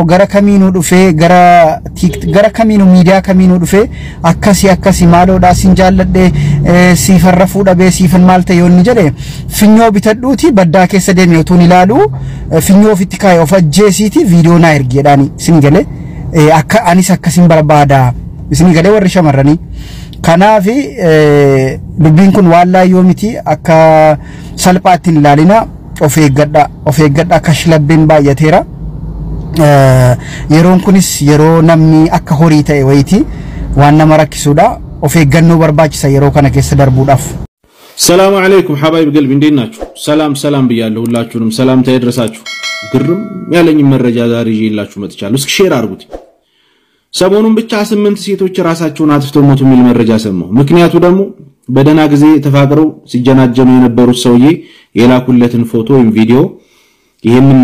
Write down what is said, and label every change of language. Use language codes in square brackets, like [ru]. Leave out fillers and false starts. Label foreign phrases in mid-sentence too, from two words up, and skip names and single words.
[om] gara kamiinuu dhufee gara kamiinuu miidiyaa kamiinuu dhufee akkasi maaloodhaa sin jaalladhee siifarra fuudhabee siifan maal ta'e yoonni jedhe finyoo bitadhuuti baddaa keessa deemee utuun ilaalu finyoo ofitti kaayee of ajjeesiiti viidiyoo naa ergi jedhaanii isin galee akka anis akkasin barbaada isin galee warri shamarranii kanaafi dubbiin kun waan laayyoo miti akka salphaatti hin ilaalina of eeggadha kashlabbeen baay'ateera. yeroon kunis yeroo namni akka horii ta'e wayitii waan nama rakkisuudha of eeggannoo barbaachisa yeroo kana keessa darbuudhaaf. [ar] سلام عليكم حبايب قلبي [am] እንዴት ናችሁ? ሰላም ብያለሁ ሁላችሁንም ሰላም ታይድረሳችሁ። ግርም ያለኝ መረጃ ዛሬ ይዤላችሁ መጥቻለሁ። እስኪ ሼር አድርጉት። ሰሞኑን ብቻ 8 ሴቶች ራሳቸውን አጥፍተው ሞቱ የሚል መረጃ ሰማሁ። ምክንያቱ ደግሞ በደና ጊዜ ተፋቅረው ሲጀናጀኑ የነበሩት ሰውዬ የላኩለትን ፎቶ ወይም ቪዲዮ ይሄንን